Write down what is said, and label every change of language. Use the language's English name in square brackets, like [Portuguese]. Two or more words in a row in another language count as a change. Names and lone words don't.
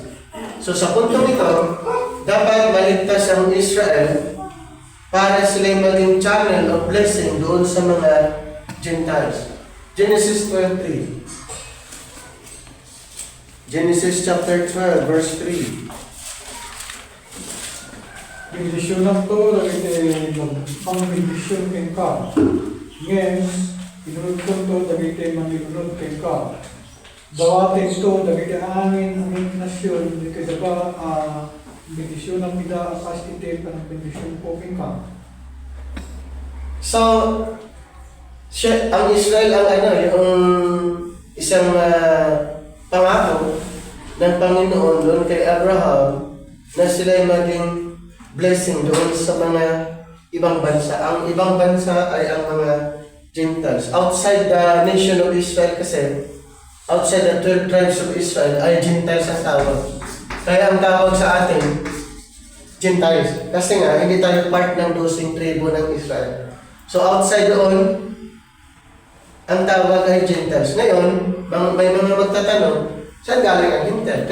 [Filipino] So sa puntong ito, dapat maligtas ang Israel para sila maging [English] channel of blessing [Filipino] doon sa mga Gentiles. [English] Genesis 12:3. Genesis chapter 12, verse 3. [Iloko] Bendisyon to, dagiti pang-bendisyon kay ka. Ngayon, inunod ko to, dagiti manginunod kay ka. Dawatin to, dagiti angin nasyon, dagiti daga, bendisyon ang mida, akas iti, panang bendisyon po kay ka. [Filipino] So, ang Israel ang yung isang pangako ng Panginoon doon kay Abraham na sila ay maging blessing doon sa mga ibang bansa. Ang ibang bansa ay ang mga Gentiles. [English] Outside the nation of Israel kasi, outside the 12 tribes of Israel [Filipino] ay Gentiles ang tawag. Kaya ang tawag sa atin, Gentiles. Kasi nga, hindi tayo part ng 12 tribo ng Israel. So outside doon, ang tawag ay Gentiles. Ngayon, may mga magtatanong, saan galing ang Gentile?